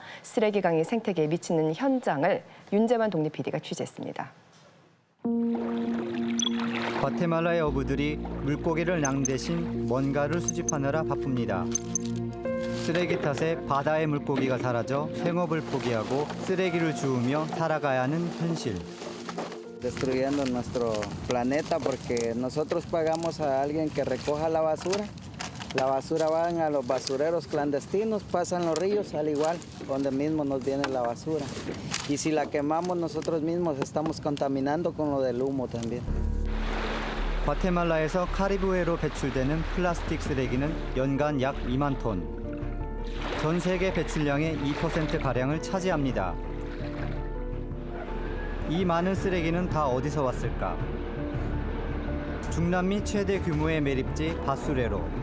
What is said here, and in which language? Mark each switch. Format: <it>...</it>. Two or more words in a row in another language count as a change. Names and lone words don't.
<ko>쓰레기 강이 생태계에 미치는 현장을 윤재만 독립 PD가 취재했습니다. 과테말라의 어부들이 물고기를 낭 대신 뭔가를 수집하느라 바쁩니다. 쓰레기 탓에 바다의 물고기가 사라져 생업을 포기하고 쓰레기를 주우며 살아가야 하는 현실.</ko> <es>Destruyendo nuestro planeta porque nosotros pagamos a alguien que recoja la basura. La basura van a los basureros clandestinos, pasan los ríos al igual, donde mismo nos viene la basura. Y si la quemamos nosotros mismos estamos contaminando con lo del humo también.</es> <ko>과테말라에서 카리브해로 배출되는 플라스틱 쓰레기는 연간 약 2만 톤. 전 세계 배출량의 2%가량을 차지합니다. 이 많은 쓰레기는 다 어디서 왔을까? 중남미 최대 규모의 매립지 바수레로.</ko>